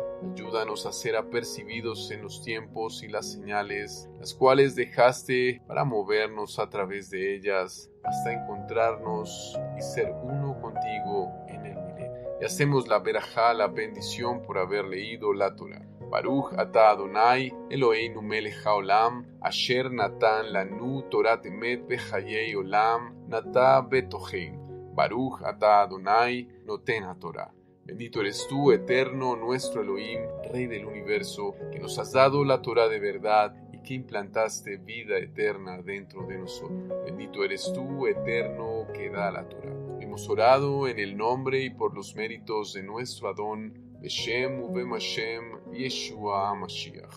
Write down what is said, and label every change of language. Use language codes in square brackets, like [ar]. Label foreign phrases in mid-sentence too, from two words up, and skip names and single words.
[es] Ayúdanos a ser apercibidos en los tiempos y las señales, las cuales dejaste para movernos a través de ellas, hasta encontrarnos y ser uno contigo en el milenio. Y hacemos la verajá, la bendición por haber leído la Torah. [he] ברוך אתה אדוני, אלוהינו מלך העולם, אשר נתן לנו תורת אמת בחיי עולם, נטע בתוכנו. ברוך אתה אדוני, נותן התורה. [es] Bendito eres tú, eterno, nuestro Elohim, Rey del universo, que nos has dado la Torah de verdad y que implantaste vida eterna dentro de nosotros. Bendito eres tú, eterno, que da la Torah. Hemos orado en el nombre y por los méritos de nuestro Adón, [he] בשם ובם השם Yeshua משיח.